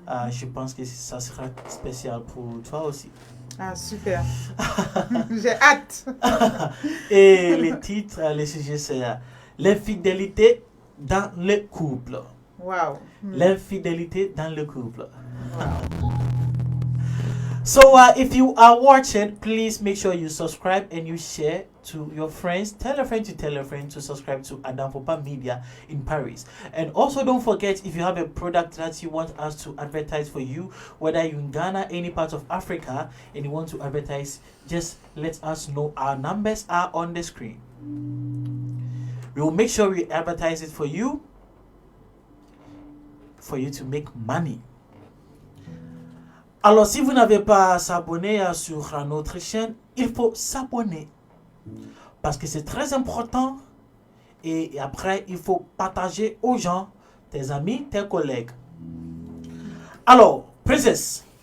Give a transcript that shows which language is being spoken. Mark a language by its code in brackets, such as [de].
[fr] Je pense que ça sera spécial pour toi aussi. Ah, super. J'ai hâte. Et le sujet, c'est l'infidélité dans le couple. Wow. L'infidélité dans le couple. Wow. [en] So, if you are watching, please make sure you subscribe and you share to your friends. Tell a friend to subscribe to Adam Popa Media in Paris. And also, don't forget, if you have a product that you want us to advertise for you, whether you're in Ghana, any part of Africa, and you want to advertise, just let us know. Our numbers are on the screen. We will make sure we advertise it for you to make money. [fr] Alors, si vous n'avez pas s'abonné sur notre chaîne, il faut s'abonner. Parce que c'est très important. Et après, il faut partager aux gens, tes amis, tes collègues. Alors, princesse.